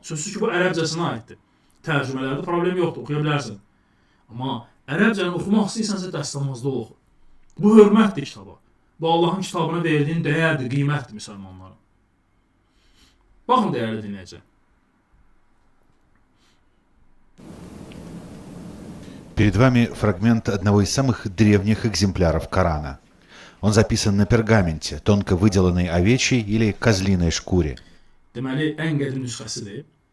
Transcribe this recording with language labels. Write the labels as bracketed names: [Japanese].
[Azerbaijani] Sözsüz ki, bu ərəbcəsinə aiddir. Tərcümələrdə problem yoxdur, oxuya bilərsin. Amma ərəbcəni oxumaq istəyirsənsə dəstəmazda oxu. Bu hörmətdir kitaba. Bu Allahın kitabına verdiyin dəyərdir, qiymətdir müsəlmanlara. Baxın, dəyərli dinləyicilər. [Russian] Перед вами фрагмент одного из самых древних экземпляров Корана. Он записан на пергаменте, тонко выделанной овечьей или козлиной шкуре. [Azerbaijani] Deməli, ən qədim nüsxəsidir.